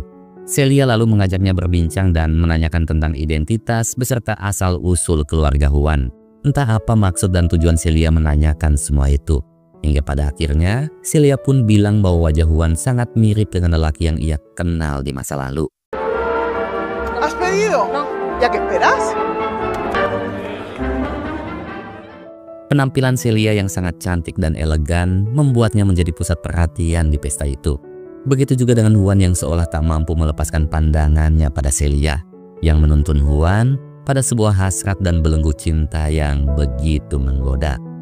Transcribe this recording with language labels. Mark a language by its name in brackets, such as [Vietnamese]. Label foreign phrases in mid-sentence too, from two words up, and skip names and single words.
[Indonesian] Celia lalu mengajaknya berbincang dan menanyakan tentang identitas beserta asal-usul keluarga Juan. Entah apa maksud dan tujuan Celia menanyakan semua itu. Hingga pada akhirnya, Celia pun bilang bahwa wajah Juan sangat mirip dengan lelaki yang ia kenal di masa lalu. [Spanish] ¿Has pedido? No. ¿Ya qué esperas? [Indonesian] Penampilan Celia yang sangat cantik dan elegan membuatnya menjadi pusat perhatian di pesta itu. Begitu juga dengan Juan yang seolah tak mampu melepaskan pandangannya pada Celia, yang menuntun Juan pada sebuah hasrat dan belenggu cinta yang begitu menggoda.